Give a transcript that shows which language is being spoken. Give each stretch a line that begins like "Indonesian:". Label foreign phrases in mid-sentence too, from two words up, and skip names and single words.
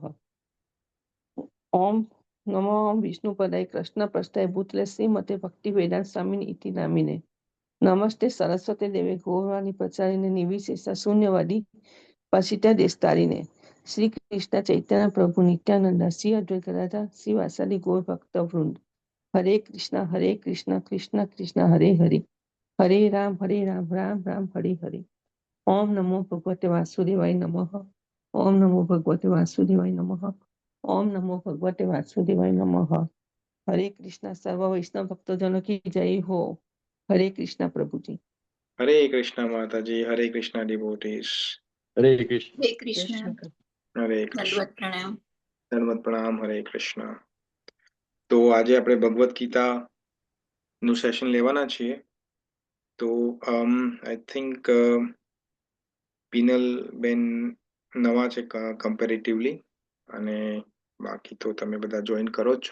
Sanskrit: ओम नमो विष्णु पदाय कृष्ण प्रस्थाय भूतले श्रीमते भक्ति वेदांत स्वामी इति नामिने. नमस्ते सरस्वती देवे गौरवाणी प्रचारिणे निर्विशेष शून्यवादी पसिता देशतारिणे. श्री कृष्ण चैतन्य प्रभु नित्यानंद श्री अद्वैत गदाधर श्री वासुदेव गौर भक्त वृंद. हरे कृष्ण कृष्ण कृष्ण हरे हरे हरे राम राम राम हरे हरे. ओम नमो भगवते वासुदेवाय नमः. ओम नमो भगवते वासुदेवाय नमः. ओम नमो भगवते वासुदेवाय नमः.
Hindi: हरे कृष्ण. सर्व वैष्णव भक्तजनों की जय हो. हरे कृष्ण प्रभु जी.
Gujarati: હરે કૃષ્ણ માતાજી, હરે કૃષ્ણ ડિવોટીઝ. હરે કૃષ્ણ. હરે કૃષ્ણ. હરે કૃષ્ણ. દંડવત પ્રણામ. દંડવત પ્રણામ. હરે કૃષ્ણ. તો આજે આપણે ભગવદ્ ગીતાનું સેશન લેવાના છીએ. તો
English: I think
Gujarati: પિનલબેન નવા છે કમ્પેરેટિવલી, અને બાકી તો તમે બધા જોઈન કરો જ છો.